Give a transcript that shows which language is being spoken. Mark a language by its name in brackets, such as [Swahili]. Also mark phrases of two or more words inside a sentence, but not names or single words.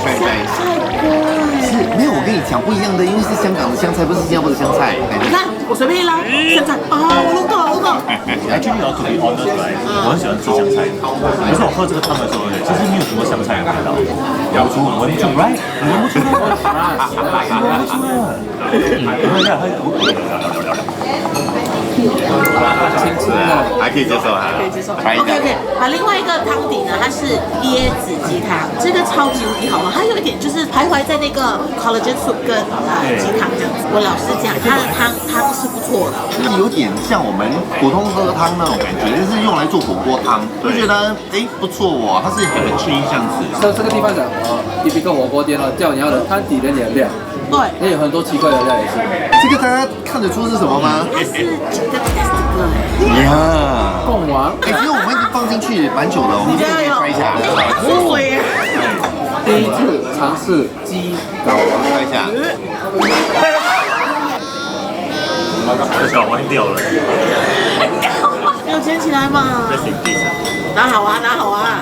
[Chinese] 香菜鍋。是，沒有，我跟你講不一樣的，因為是香港的香菜，不是新加坡的香菜。你看，我隨便一拉，香菜啊，我弄到了，我弄到了。 Actually，要特別 honest 來，我很喜歡吃香菜，可是我喝這個湯的時候呢，其實沒有什麼香菜的味道，聞不出 ，right？ 你聞不出來，還可以接受哈，可以接受。OK， 好，另外一個湯底呢，它是椰子雞湯，這個超級無敵好喝，它有一點就是徘徊在那個 [English] collagen soup [Chinese] 跟雞湯這樣子。我老實講，它的湯是不錯的，就是有點像我們普通喝湯那種感覺，就是用來做火鍋湯，就覺得不錯哦，它是很吃一下子。這個地方講一個火鍋店叫你要的湯底的料，對，也有很多奇怪的料也是。這個大家看得出是什麼嗎？它是這個 testicle。呀，貢丸。其實我們已經放進去蠻久了，我們可以拍一下。第一次嘗試雞睾丸，拍一下。睾丸掉了。要捡起来嘛。拿好啊，拿好啊。